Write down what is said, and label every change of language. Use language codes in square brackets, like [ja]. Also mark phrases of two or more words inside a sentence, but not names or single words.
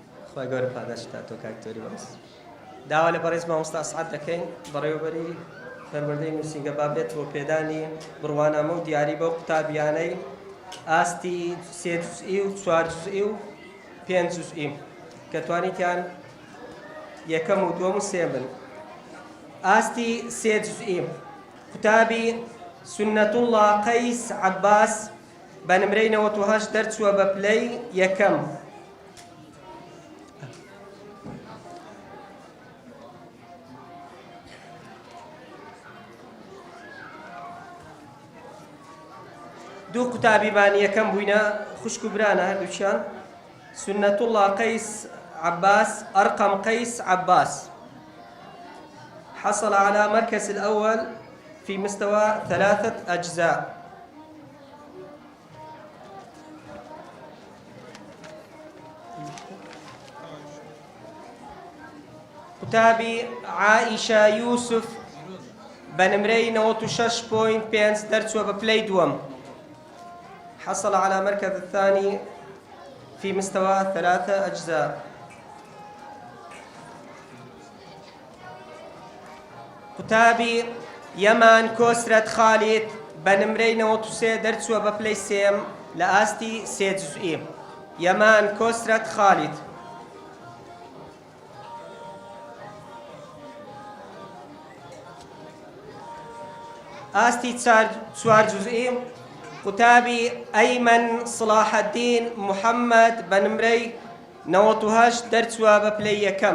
[ckb] خۆی گەورە پاداشت تا تۆ کاکتۆری باس داوا لە بەڕێز مامۆستا ئەسعەد دەکەین بەڕێوەبەری پەروەردەی نووسینگە با بێت بۆ پێدانی بڕوانامە و دیاری بەو قوتابیانەی ئاستی 3 جوزئی و 4 جوزئی و 5 جوزئی کە توانیتیان یەکەم و دووەم و سێم بن. ئاستی 3 جوزئی قوتابی سنة الله قەیس عەباس بە نمرەی 98 دەرچووە بە پلەی یەکەم. دوو قوتابیمان یەکەم بووینە خوشک و برانە هەردووچیان سنة الله قەیس عەباس أرقم قەیس عەباس [ar] حصل على مركز الأول في مستوى 3 أجزاء. [ckb] قوتابی عائشة يوسف بنمري 96.5 دەرچووە بە پلەی دووەم. [ar] حصل على مركز الثاني في مستوى 3 أجزاء. [ckb] قوتابی يمان كوسرة خالد بنمري 93 دەرچووە بە پلەی سێم لە ئاستی 3 جوزئی. يمان كوسرة خالد. ئاستی 4 جوزئی قوتابی أيمن صلاح الدين محمد بنمري 98 دەرچووە بە پلەی یەکەم.